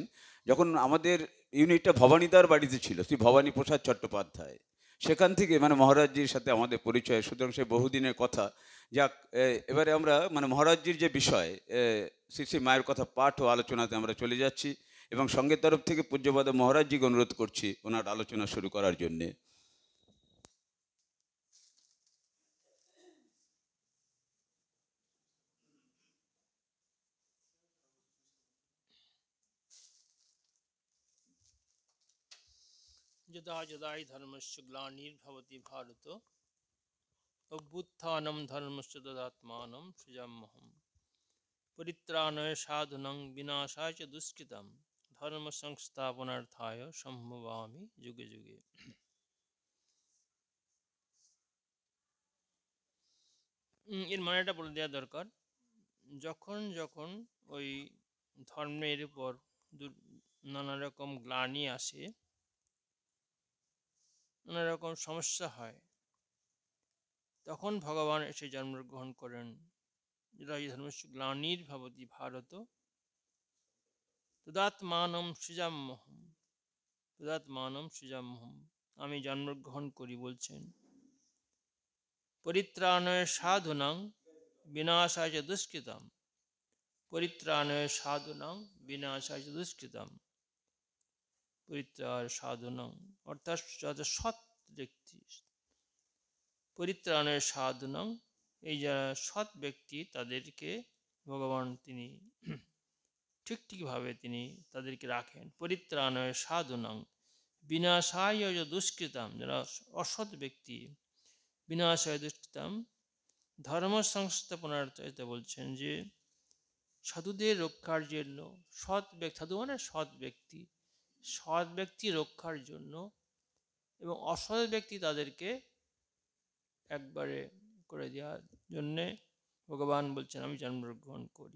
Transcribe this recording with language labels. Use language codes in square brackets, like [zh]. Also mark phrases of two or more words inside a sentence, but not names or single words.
[bn] যখন আমাদের ইউনিটটা ভবানীদার বাড়িতে ছিল, শ্রী ভবানী প্রসাদ চট্টোপাধ্যায়, সেখান থেকে মানে মহারাজজির সাথে আমাদের পরিচয়। সুতরাং সে বহুদিনের কথা। যাক, এবারে আমরা মানে মহারাজজির যে বিষয় শ্রী শ্রী মায়ের কথা পাঠ ও আলোচনাতে আমরা চলে যাচ্ছি এবং সঙ্গের তরফ থেকে পূজ্যপাদ মহারাজজিকে অনুরোধ করছি ওনার আলোচনা শুরু করার জন্যে। [sa] यदा यदा हि धर्मस्य ग्लानिर्भवति भारत अभ्युत्थानं धर्मस्य तदात्मानं सृजाम्यहम् परित्राणाय साधूनां विनाशाय च दुष्कृतं धर्म संस्थापनार्थाय सम्भवामि युगे युगे। [bn] এর মানেটা বলে দেওয়া দরকার। যখন যখন ওই ধর্মের উপর নানা রকম গ্লানি আসে, নানা রকম সমস্যা হয়, তখন ভগবান এসে জন্মগ্রহণ করেন। [sa] यदा हि धर्मस्य ग्लानिर्भवति भारत तदात्मानम् सृजाम्यहम्, तदात्मानम् सृजाम्यहम्, [bn] আমি জন্মগ্রহণ করি বলছেন। [sa] परित्राणाय साधूनां विनाशाय च दुष्कृताम्, परित्राणाय साधूनां विनाशाय च दुष्कृताम्, परित्राण साधूनां [bn] অর্থাৎ সৎ ব্যক্তি, [sa] परित्राणाय साधूनां [bn] এই যারা সৎ ব্যক্তি তাদেরকে ভগবান তিনি ঠিকভাবে তিনি তাদেরকে রাখেন। [sa] परित्राणाय साधूनां विनाशाय च दुष्कृताम्, [bn] যারা অসৎ ব্যক্তি, [sa] विनाशाय दुष्कृताम् धर्म संस्थापनार्थे [bn] বলছেন যে সাধুদের রক্ষার জন্য, সৎ ব্যক্তি, সাধু মানে সৎ ব্যক্তি, সৎ ব্যক্তি রক্ষার জন্য এবং অসৎ ব্যক্তি তাদেরকে একবারে করে দেওয়ার জন্যে ভগবান বলছেন আমি জন্মগ্রহণ করি।